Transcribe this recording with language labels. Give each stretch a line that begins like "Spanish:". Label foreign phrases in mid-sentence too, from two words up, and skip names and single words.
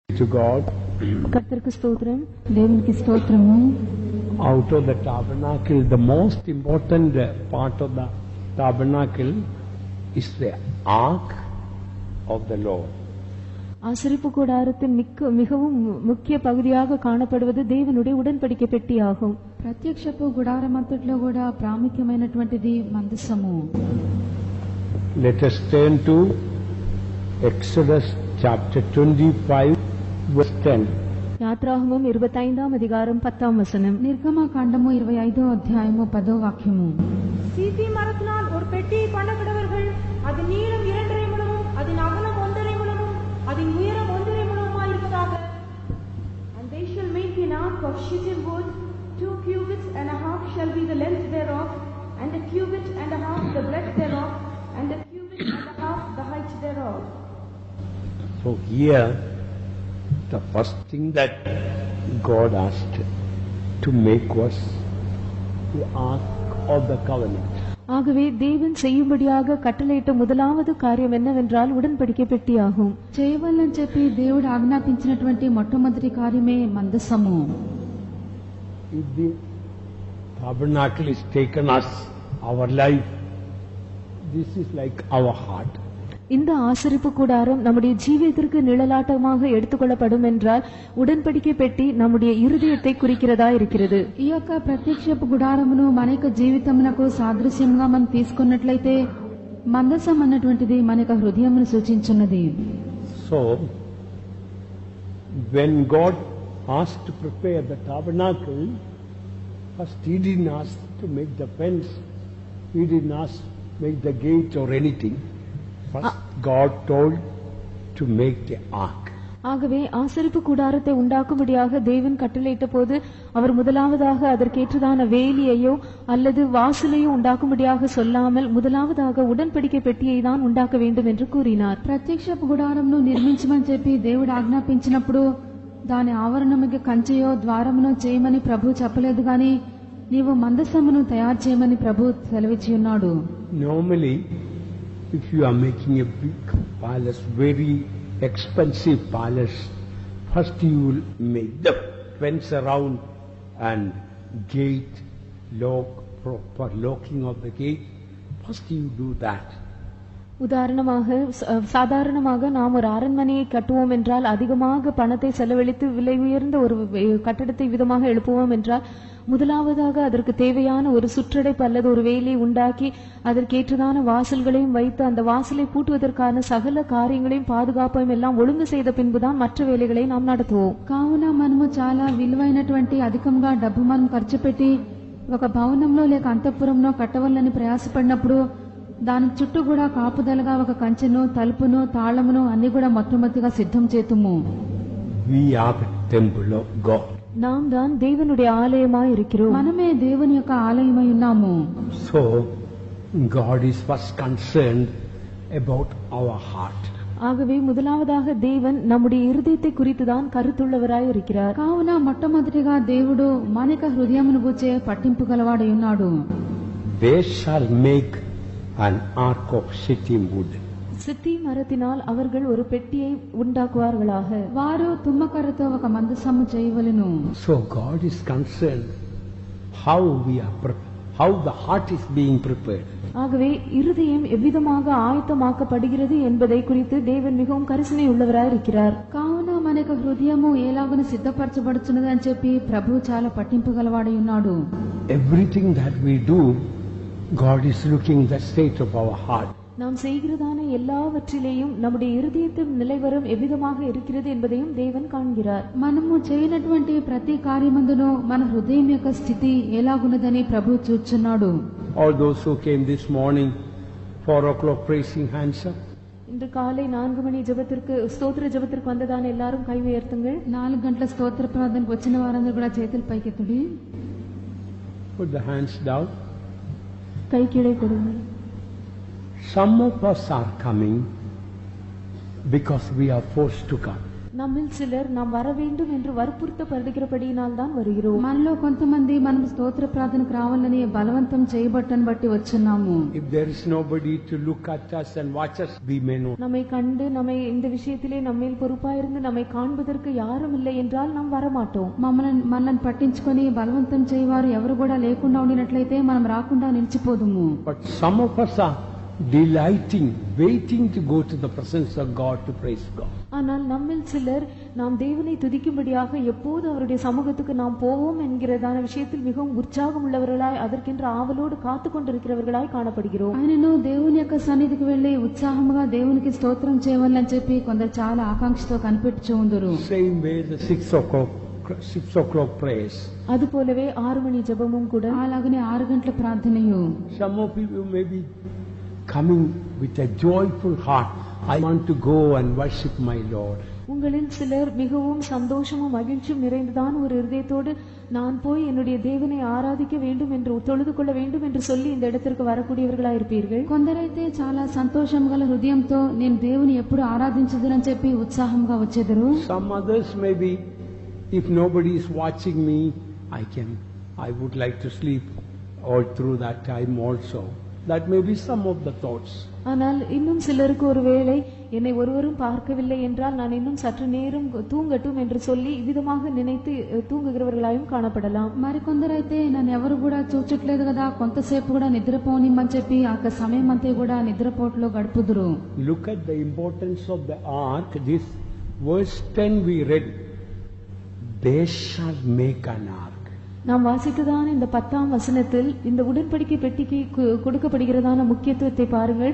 English: to God.
Tamil: கர்த்தருக்கு ஸ்தோத்திரம்.
Telugu: దేవునికి స్తోత్రము.
English: Out of the tabernacle, the most important part of the tabernacle is the ark of the Lord.
Tamil: ஆசரிப்பு கூடாரத்தின் மிகவும் முக்கிய பகுதியாக காணப்படுவது தேவனுடைய உடன்படிக்கை பெட்டியாகும்.
Telugu: ప్రత్యక్షపు గుడారమంతట్లో కూడా ప్రాముఖ్యమైనటువంటిది మందసము.
English: Let us turn to Exodus chapter 25 verse 10.
Tamil: யாத்ராகமம் 25ஆம் அதிகாரம் 10ஆம் வசனம்.
Telugu: నిర్గమకాండము 25వ అధ్యాయము 10వ వాక్యము.
Tamil: சீத்தி மரத்தினால் ஒரு பெட்டியை பண்ண கடவர்கள். அதன் நீளம் 2.5 முழமும் அதன் அகலம் 1.5 முழமும் அதன் உயரம் 1.5 முழமுமாய் இருப்பதாக.
English: And they shall make an ark of shittim wood. 2 cubits and a half shall be the length thereof, and a cubit and a half the breadth thereof, and a cubit and a half the height thereof. So here, the first thing that God asked to make was the ark of the covenant.
Tamil: ஆகவே தேவன் செய்யும்படியாக கட்டளையிட்ட முதலாவது காரியம் என்னவென்றால் உடன்படிக்கை பெட்டியாகும்.
Telugu: చేయవలనని చెప్పి దేవుడు ఆజ్ఞాపించినటువంటి మొట్టమొదటి కార్యమే మందసము.
English: If the tabernacle is taken as our life, this is like our heart.
Tamil: இந்த ஆசரிப்பு கூடாரம் நம்முடைய ஜீவியத்திற்கு நிழலாட்டமாக எடுத்துக்கொள்ளப்படும் என்றால் உடன்படிக்கை பெட்டி நம்முடைய இருதயத்தை குறிக்கிறதா இருக்கிறது.
Telugu: ఈ యొక్క ప్రత్యక్షపు గుడారమును మన యొక్క జీవితమునకు సాదృశ్యంగా మనం తీసుకున్నట్లయితే మందసం అన్నటువంటిది మన యొక్క హృదయమును సూచించున్నది.
English: So when God asked to prepare the tabernacle, first he didn't ask to make the fence, he didn't ask to make the gate or anything. First God told to make the ark.
Tamil: ஆகவே ஆசரிப்பு கூடாரத்தை உண்டாக்கும்படியாக தேவன் கட்டளையிட்ட போது அவர் முதலாவதாக அதற்கேற்றதான வேலியையோ அல்லது வாசலையோ உண்டாக்கும்படியாக சொல்லாமல் முதலாவதாக உடன்படிக்கை பெட்டியை தான் உண்டாக்க வேண்டும் என்று கூறினார்.
Telugu: ప్రత్యక్షపు గుడారమును నిర్మించమని చెప్పి దేవుడు ఆజ్ఞాపించినప్పుడు దాని ఆవరణముకి కంచెయో ద్వారమునో చేయమని ప్రభు చెప్పలేదు గాని నీవు మందసమును తయారు చేయమని ప్రభు సెలవిచ్చి ఉన్నాడు.
English: Normally, if you are making a big palace, very expensive palace, first you will make the fence around and gate, lock, proper locking of the gate. First you do that.
Tamil: உதாரணமாக சாதாரணமாக நாம் ஒரு அரண்மனையை கட்டுவோம் என்றால் அதிகமாக பணத்தை செலவழித்து விலை உயர்ந்த ஒரு கட்டடத்தை விதமாக எழுப்புவோம் என்றால் முதலாவதாக அதற்கு தேவையான ஒரு சுற்றடைப்பு அல்லது ஒரு வேலியை உண்டாக்கி அதற்கேற்றதான வாசல்களையும் வைத்து அந்த வாசலை பூட்டுவதற்கான சகல காரியங்களையும் பாதுகாப்பையும் எல்லாம் ஒழுங்கு செய்த பின்புதான் மற்ற வேலைகளை நாம் நடத்துவோம்.
Telugu: కావున మనము చాలా విలువైనటువంటి అధికంగా డబ్బు మనం ఖర్చు పెట్టి ఒక భవనంలో లేక అంతఃపురంలో కట్టవాలని ప్రయాసపడినప్పుడు దాని చుట్టూ కూడా కాపుదలగా ఒక కంచెను తలుపును తాళమును అన్ని కూడా మొట్టమొదటిగా సిద్ధం చేతుము.
English: We are the temple of God.
Tamil: நாம் தான் தேவனுடைய ஆலயமாய் இருக்கிறோம்.
Telugu: మనమే దేవుని యొక్క ఆలయమై ఉన్నాము.
English: So God is first concerned about our heart.
Tamil: ஆகவே முதலாவதாக தேவன் நம்முடைய இருதயத்தை குறித்துதான் கருத்துள்ளவராய் இருக்கிறார்.
Telugu: కావున మొట్టమొదటిగా దేవుడు మన యొక్క హృదయమును గూర్చే పట్టింపు గలవాడై ఉన్నాడు.
English: They shall make an ark of shittim wood.
Tamil: சித்தி மரத்தினால் அவர்கள் ஒரு பெட்டியை உண்டாக்குவார்களாக.
Telugu: వారు తుమ్మకర్రతో ఒక మందసము చేయవలెను.
English: So God is concerned how the heart is being prepared.
Tamil: ஆகவே இருதயம் எவ்விதமாக ஆயத்தமாக்கப்படுகிறது என்பதை குறித்து தேவன் மிகவும் கரிசனை உள்ளவராய் இருக்கிறார்.
Telugu: కావున మన యొక్క హృదయము ఎలాగను సిద్ధపరచబడుచున్నది అని చెప్పి ప్రభు చాలా పట్టింపు గలవాడై ఉన్నాడు.
English: Everything that we do, God is looking at the state of our heart.
Tamil: நாம் செய்கிறதான எல்லாவற்றிலேயும் நம்முடைய இருதயத்தின் நிலைவரம் எவ்விதமாக இருக்கிறது என்பதையும் தேவன் காண்கிறார்.
Telugu: మనము చేయనటువంటి ప్రతి కార్యమందును మన హృదయం యొక్క స్థితి ఎలాగున్నదని ప్రభు చూచున్నాడు.
English: All those who came this morning 4 o'clock praising, hands up.
Tamil: இன்று காலை 4 மணி ஜெபத்திற்கு ஸ்தோத்திர ஜெபத்திற்கு வந்ததான எல்லாரும் கை உயர்த்துங்கள்.
Telugu: 4 గంటల స్తోత్ర ప్రార్థనకు వచ్చిన వారందరూ కూడా చేతులు పైకెత్తుడి.
English: Put the hands down.
Tamil: கை கீழே கொடுங்கள்.
English: Some of us are coming because we are forced to come.
Tamil: நம்மில் சிலர் நாம் வர வேண்டும் என்று வற்புறுத்தப்படுகிறபடியினால் தான் வருகிறோம்.
Telugu: మనలో కొంతమంది మనం స్తోత్ర ప్రార్థనకు రావాలని బలవంతం చేయబట్టని బట్టి వచ్చున్నాము.
English: If there is nobody to look at us and watch us, we may not.
Tamil: நம்மை கண்டு நம்மை இந்த விஷயத்திலே நம்மேல் பொறுப்பாயிருந்து நம்மை காண்பதற்கு யாரும் இல்லை என்றால் நாம் வரமாட்டோம்.
Telugu: మనల్ని పట్టించుకొని బలవంతం చేయవారు ఎవరు కూడా లేకుండా ఉండినట్లయితే మనం రాకుండా నిలిచిపోదుము.
English: But some of us are delighting, waiting to go to the presence of God to praise God.
Tamil: ஆனால் நம்மில் சிலர் நாம் தேவனை துதிக்கும்படியாக எப்போது அவருடைய சமூகத்துக்கு நாம் போவோம் என்கிறதான விஷயத்தில் மிகவும் உற்சாகம் உள்ளவர்களாய் அதற்கென்று ஆவலோடு காத்து கொண்டிருக்கிறவர்களாய் காணப்படுகிறோம்.
Telugu: ఆయనను దేవుని యొక్క సన్నిధికి వెళ్లి ఉత్సాహముగా దేవునికి స్తోత్రం చేయవాలని చెప్పి కొందరు చాలా ఆకాంక్షతో కనిపెట్టుచూ ఉందరు.
English: Same way the 6 o'clock prayers.
Tamil: அதுபோலவே 6 மணி ஜெபமும் கூட.
Telugu: అలాగనే 6 గంటల ప్రార్థనయు.
English: Some of you may be coming with a joyful heart. I want to go and worship my Lord.
Tamil: உங்களில் சிலர் மிகவும் சந்தோஷமும் மகிழ்ச்சியும் நிறைந்ததான ஒரு இருதயத்தோடு நான் போய் என்னுடைய தேவனை ஆராதிக்க வேண்டும் என்று தொழுது கொள்ள வேண்டும் என்று சொல்லி இந்த இடத்திற்கு வரக்கூடியவர்களாயிருப்பீர்கள்.
Telugu: కొందరైతే చాలా సంతోషం గల హృదయంతో నేను దేవుని ఎప్పుడు ఆరాధించదునని చెప్పి ఉత్సాహంగా వచ్చేదరు.
English: Some others may be, if nobody is watching me, I would like to sleep all through that time also. That may be some of the thoughts.
Tamil: ஆனால் இன்னும் சிலருக்கு ஒருவேளை என்னை ஒருவரும் பார்க்கவில்லை என்றால் நான் இன்னும் சற்று நேரம் தூங்கட்டும் என்று சொல்லி విధமாக நினைத்து தூங்குகிறவர்களாயும் காணப்படலாம்.
Telugu: మరికొందరైతే నన్ను ఎవరు కూడా చూచట్లేదు కదా కొంతసేపు కూడా నిద్రపోనిమ్మని చెప్పి ఆ సమయం అంతా కూడా నిద్రపోట్లో గడుపుదురు.
English: Look at the importance of the ark. This verse 10 we read, they shall make an ark.
Tamil: நாம் வாசித்ததான இந்த 10ஆம் வசனத்தில் இந்த உடன்படிக்கை பெட்டிக்கு கொடுக்கப்படுகிறதான முக்கியத்துவத்தை பாருங்கள்.